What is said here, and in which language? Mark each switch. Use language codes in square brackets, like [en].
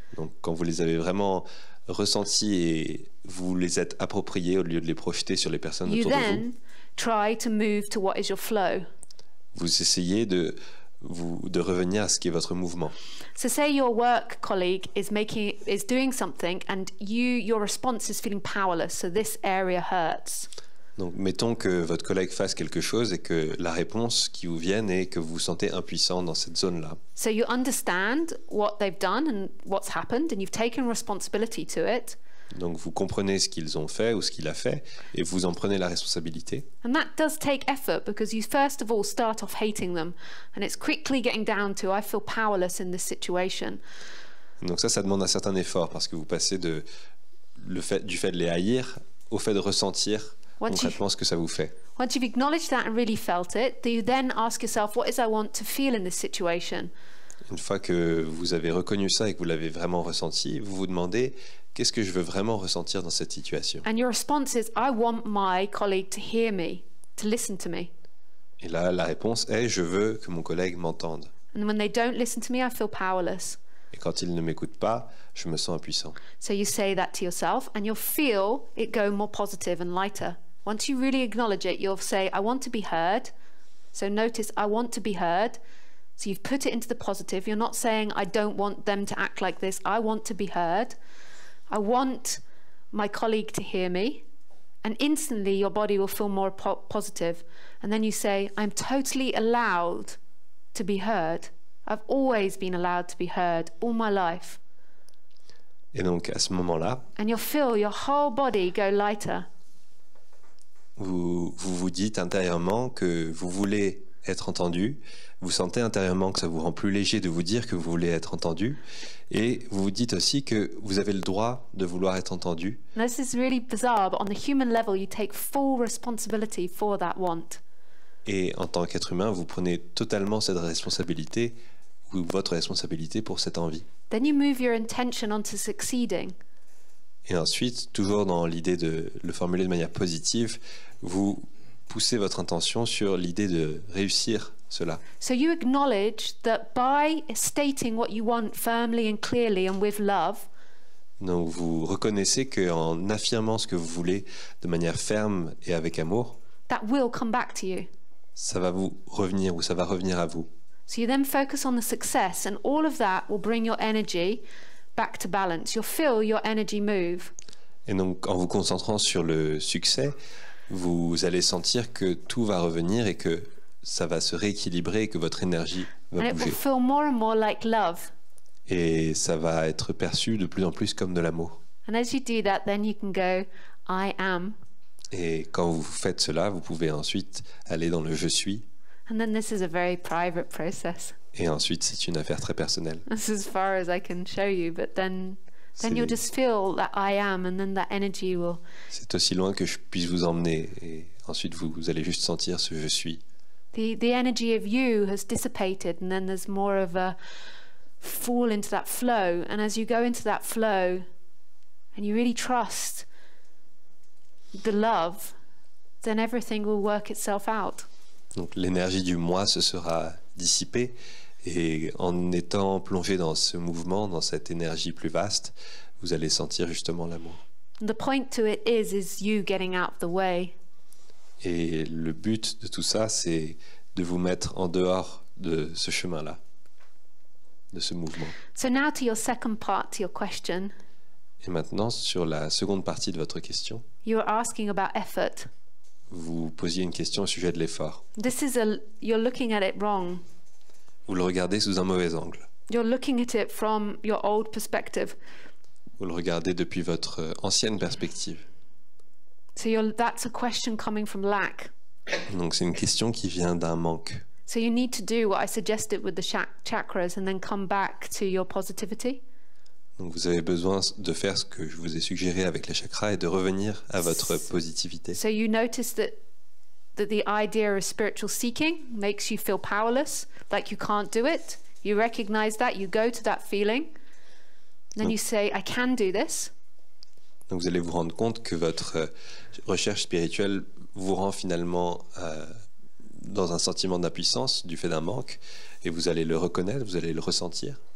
[fr] donc quand vous les avez vraiment ressentis et vous les êtes appropriés au lieu de les projeter sur les personnes [en] you [fr] autour de vous, [en] then try to move to what is your flow. [fr] vous essayez de revenir à ce qui est votre mouvement. [en] So say your work colleague is doing something and your response is feeling powerless, so this area hurts. [fr] Donc mettons que votre collègue fasse quelque chose et que la réponse qui vous vienne est que vous vous sentez impuissant dans cette zone-là. [en] So you understand what they've done and what's happened, and you've taken responsibility to it. [fr] Donc vous comprenez ce qu'ils ont fait ou ce qu'il a fait et vous en prenez la responsabilité. [en] And that does take effort because you first of all start off hating them, and it's quickly getting down to I feel powerless in this situation. [fr] Donc ça demande un certain effort parce que vous passez du fait de les haïr au fait de ressentir concrètement ce que ça vous fait. [en] Once you've acknowledged that and really felt it, do you then ask yourself, what is I want to feel in this situation? [fr] Une fois que vous avez reconnu ça et que vous l'avez vraiment ressenti, vous vous demandez qu'est-ce que je veux vraiment ressentir dans cette situation. [en] And your response is, I want my colleague to hear me, to listen to me. [fr] Et là, la réponse est je veux que mon collègue m'entende. [en] And when they don't listen to me, I feel powerless. [fr] Et quand il ne m'écoute pas, je me sens impuissant. [en] So you say that to yourself and you'll feel it go more positive and lighter. Once you really acknowledge it, you'll say, I want to be heard. So notice, I want to be heard. So you've put it into the positive. You're not saying, I don't want them to act like this. I want to be heard. I want my colleague to hear me. And instantly your body will feel more positive. And then you say, I'm totally allowed to be heard. I've always been allowed to be heard all my life. [fr] Et donc à ce moment-là, [en] And you'll feel your whole body go lighter. [fr] vous dites intérieurement que vous voulez être entendu, vous sentez intérieurement que ça vous rend plus léger de vous dire que vous voulez être entendu, et vous vous dites aussi que vous avez le droit de vouloir être entendu. [en] And this is really bizarre, but on the human level, you take full responsibility for that want. [fr] Et en tant qu'être humain, vous prenez totalement cette responsabilité, ou votre responsabilité pour cette envie. [en] Then you move your intention onto succeeding. [fr] Et ensuite, toujours dans l'idée de le formuler de manière positive, vous poussez votre intention sur l'idée de réussir cela. [en] So you acknowledge that by stating what you want firmly and clearly and with love, [fr] Donc vous reconnaissez qu'en affirmant ce que vous voulez de manière ferme et avec amour, [en] that will come back to you. [fr] ça va vous revenir ou ça va revenir à vous. [en] So you then focus on the success, and all of that will bring your energy back to balance. You'll feel your energy move. [fr] Et donc en vous concentrant sur le succès, vous allez sentir que tout va revenir et que ça va se rééquilibrer et que votre énergie [en] And [fr] va [en] it will [fr] bouger. [en] feel more and more like love. [fr] Et ça va être perçu de plus en plus comme de l'amour. [en] And as you do that, then you can go, I am. [fr] Et quand vous faites cela, vous pouvez ensuite aller dans le « je suis ». [en] And then this is a very private process. [fr] Et ensuite, c'est une affaire très personnelle. [en] This is as far as I can show you, but then you'll [fr] C'est [en] just feel that I am, and then that energy will. [fr] c'est aussi loin que je puisse vous emmener. Et ensuite, vous allez juste sentir ce « je suis ». [en] The energy of you has dissipated, and then there's more of a fall into that flow. And as you go into that flow, and you really trust the love, then everything will work itself out. [fr] Donc l'énergie du moi se sera dissipée et en étant plongé dans ce mouvement, dans cette énergie plus vaste, vous allez sentir justement l'amour. [en] And the point to it is you getting out of the way. [fr] Et le but de tout ça, c'est de vous mettre en dehors de ce chemin-là, de ce mouvement. [en] So now to your second part to your question, [fr] Et maintenant, sur la seconde partie de votre question, [en] you were asking about effort. [fr] vous posiez une question au sujet de l'effort. [en] You're looking at it wrong. [fr] Vous le regardez sous un mauvais angle. [en] You're looking at it from your old perspective. [fr] Vous le regardez depuis votre ancienne perspective. [en] So that's a question coming from lack. [fr] Donc c'est une question qui vient d'un manque. [en] So you need to do what I suggested with the chakras and then come back to your positivity. [fr] Donc vous avez besoin de faire ce que je vous ai suggéré avec les chakras et de revenir à votre positivité. [en] So you notice that the idea of spiritual seeking makes you feel powerless, like you can't do it. You recognize that, you go to that feeling, then you say, I can do this. [fr] Donc vous allez vous rendre compte que votre recherche spirituelle vous rend finalement dans un sentiment d'impuissance du fait d'un manque, et vous allez le reconnaître, vous allez le ressentir.